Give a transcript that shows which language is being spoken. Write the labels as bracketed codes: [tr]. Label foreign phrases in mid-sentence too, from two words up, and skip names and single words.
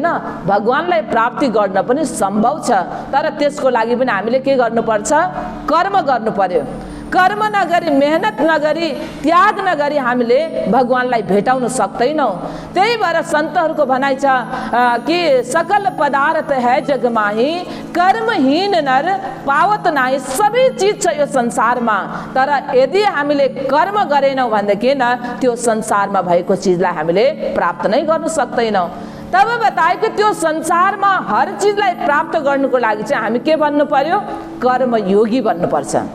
[ne] भगवानलाई प्राप्ति गर्न पनि सम्भव छ, तर त्यसको लागि पनि हामीले के गर्नुपर्छ, कर्म गर्नु पर्यो। कर्म नगरी, मेहनत नगरी, त्याग नगरी हामीले भगवानलाई भेटाउन सक्दैनौँ। त्यही भएर सन्तहरूको भनाइ छ कि [hi] सकल पदार्थ है जगमाही, कर्महीन नर पावत नाही। [ne] सबै चिज छ यो संसारमा, तर यदि हामीले कर्म गरेनौँ भनेदेखि न त्यो संसारमा भएको चिजलाई हामीले प्राप्त नै गर्न सक्दैनौँ। तब बताए कि त्यो संसारमा हर चिजलाई प्राप्त गर्नुको लागि चाहिँ हामी के भन्नु पर्यो, कर्मयोगी बन्नुपर्छ।